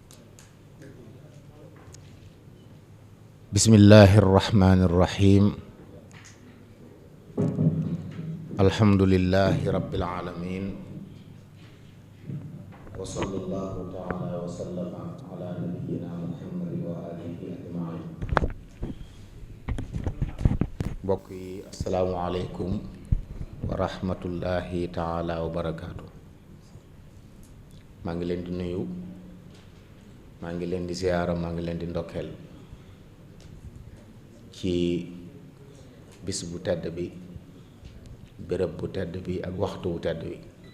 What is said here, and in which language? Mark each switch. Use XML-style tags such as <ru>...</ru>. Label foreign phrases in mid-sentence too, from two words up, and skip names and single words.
<ar>بسم الله الرحمن الرحيم. الحمد لله رب العالمين، وصلى الله تعالى وسلم على نبينا محمد وآله أجمعين.</ar> <wo>mbokk yi</wo> <ar>السلام عليكم ورحمة الله تعالى وبركاته.</ar> <wo>maa ngi leen di nuyu, maa ngi leen di ziyaara, maa ngi leen di ndokkeel ci bis bu tedd bi, béréb bu tedd bi ak waxtu bu tedd bi.</wo>